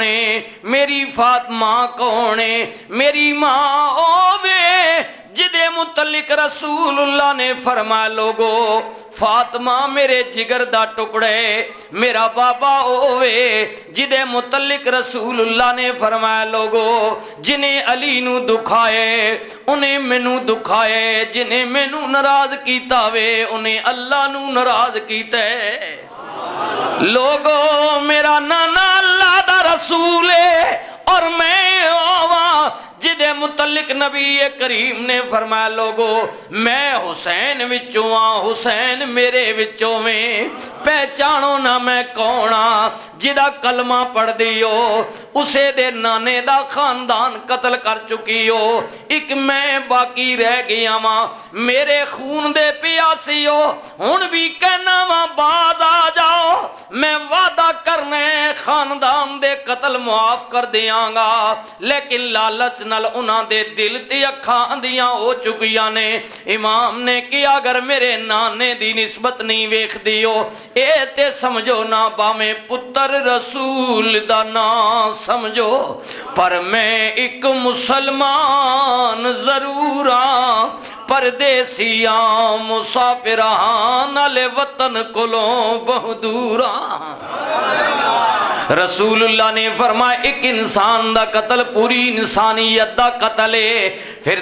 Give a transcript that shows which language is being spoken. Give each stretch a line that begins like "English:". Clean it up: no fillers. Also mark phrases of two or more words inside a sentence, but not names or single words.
Punjabi: ہے، میری فاطمہ کون ہے، میری ماں اوے جدے متعلق رسول اللہ نے فرمایا لوگو فاطمہ میرے جگر دا ٹکڑے، میرا بابا اوے جدے متعلق رسول اللہ نے فرمایا لوگو جنہیں علی نو دکھائے انہیں مینوں دکھائے، جنہیں مینوں ناراض کیتا وے انہیں اللہ نو ناراض کیتا ہے۔ لوگو میرا نانا اللہ دا رسول ہے اور میں آواں جدے متعلق نبی کریم نے فرمایا لوگو میں حسین وچوں آں، حسین میرے وچوں میں پہچانو نہ میں کونا، جدہ کلمہ پڑھ دیو اسے دے نانے دا خاندان قتل کر چکی ہو، ایک میں باقی رہ گیا ماں میرے خون دے پیاسی ہو، ہن بھی کہنا ماں باز آ جاؤ میں وعدہ کرنے خاندان دے قتل معاف کر دیاں گا، لیکن لالچ نال انہاں دے دل تے اکھاں اندیاں ہو چکیاں نے۔ امام نے کیا اگر میرے نانے دی نسبت نہیں ویکھ دیو اے تے سمجھو نا باویں پتر رسول دا نا سمجھو، پر میں ایک مسلمان ضرور ہاں، پردیسیاں مسافران نالے وطن کولوں بہت دور ہاں۔ رسول اللہ نے فرمایا ایک انسان دا قتل پوری انسانیت دا قتل ہے، پھر